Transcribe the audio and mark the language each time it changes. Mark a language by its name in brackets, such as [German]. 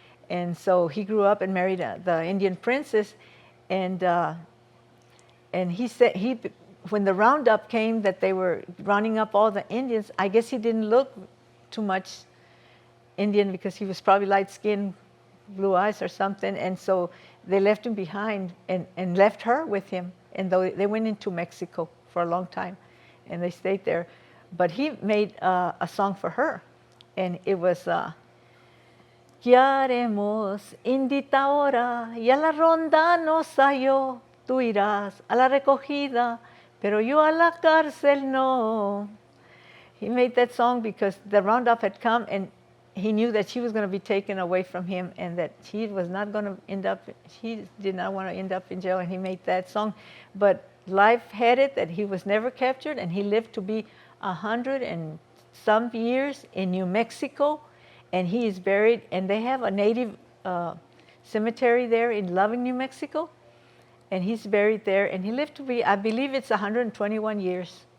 [English] And so he grew up and married the Indian princess. And he said, when the roundup came that they were rounding up all the Indians, I guess he didn't look too much Indian because he was probably light-skinned, blue eyes or something. And so they left him behind and left her with him. And they went into Mexico for a long time, and they stayed there. But he made a song for her. And it was, [Spanish] ¿Qué haremos, indita ahora? Y a la ronda nos halló. Tú irás a la recogida, pero yo a la cárcel no. [English] He made that song because the roundup had come, and he knew that she was going to be taken away from him, and that he was not going to he did not want to end up in jail, and he made that song. But life had it that he was never captured, and he lived to be 100 and some years in New Mexico, and he is buried, and they have a native cemetery there in Loving, New Mexico, and he's buried there, and he lived to be, I believe it's 121 years.